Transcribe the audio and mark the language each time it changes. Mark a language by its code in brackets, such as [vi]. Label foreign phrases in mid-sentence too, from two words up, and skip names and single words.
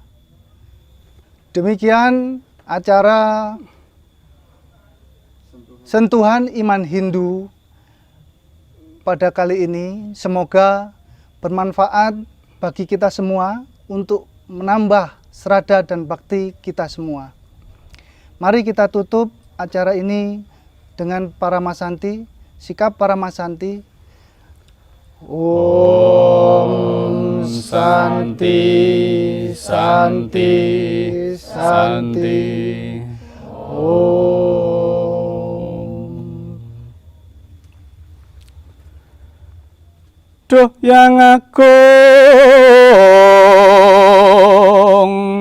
[id] Demikian acara Sentuhan Iman Hindu pada kali ini. Semoga bermanfaat bagi kita semua untuk menambah serada dan bakti kita semua. Mari kita tutup acara ini dengan Paramasanti, sikap Paramasanti. [sa] Om Santi, Santi, Santi. Om. [id] Duh yang agung,